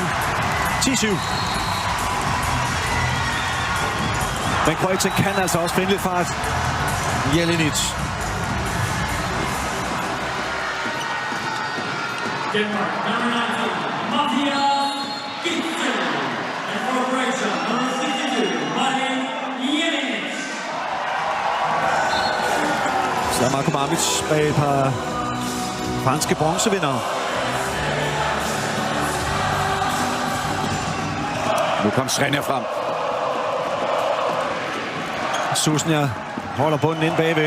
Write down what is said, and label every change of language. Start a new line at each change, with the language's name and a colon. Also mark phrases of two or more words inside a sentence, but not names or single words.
Danish: 10-7. Men Kroatien kan altså også finde lidt fart. Jelenic.
English: Denmark, number 19, Mathias Gissel. And for Croatia, number 62, Marin Jelenic.
Danish: Så er Marko Mamic bag et par franske bronzevindere. Nu kom Srenja frem. Susnia holder bunden ind bagved.